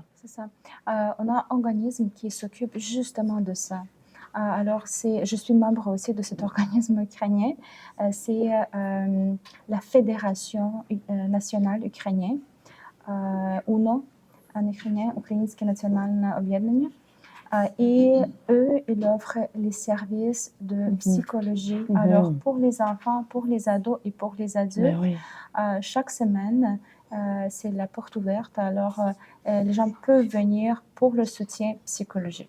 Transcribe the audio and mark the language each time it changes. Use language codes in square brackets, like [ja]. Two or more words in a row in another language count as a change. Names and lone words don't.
[fr] C'est ça. On a un organisme qui s'occupe justement de ça. Alors, je suis membre aussi de cet organisme ukrainien. C'est la Fédération nationale ukrainienne, UNO, en ukrainien, [uk] Українське національне об'єднання. [fr] Et eux, ils offrent les services de psychologie. Alors, pour les enfants, pour les ados et pour les adultes, Oui. chaque semaine, c'est la porte ouverte. Alors, les gens peuvent venir pour le soutien psychologique.